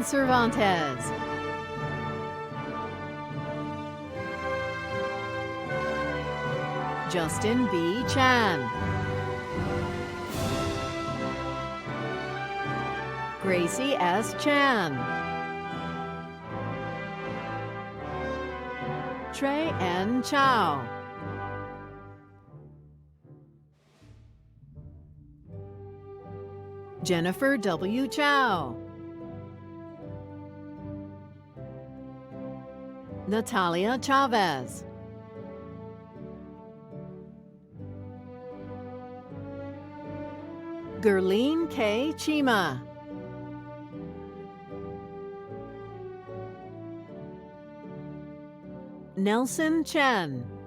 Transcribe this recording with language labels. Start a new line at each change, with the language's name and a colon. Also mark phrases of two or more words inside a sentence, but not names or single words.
English: Cervantes. Justin B. Chan. Gracie S. Chan. Trey N. Chow. Jennifer W. Chow. Natalia Chavez. Gerline K. Chima. Nelson Chen.